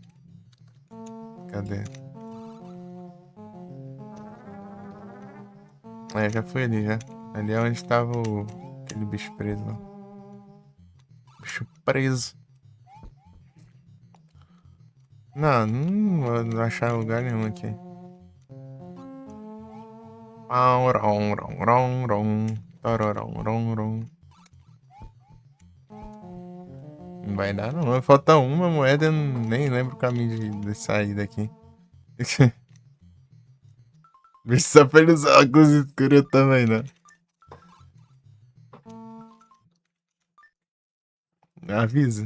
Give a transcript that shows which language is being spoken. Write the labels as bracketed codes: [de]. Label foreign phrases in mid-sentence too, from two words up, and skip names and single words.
[pt] Cadê? É, já fui ali já. Ali é onde tava aquele bicho preso lá. Bicho preso. Não, não vou achar lugar nenhum aqui. Pau, rom, rom, rom, rom. Tororom, rom, rom. Não vai dar não. Falta uma moeda, eu nem lembro o caminho de sair daqui. Bicho só pelos óculos escuros eu também, né? Avisa.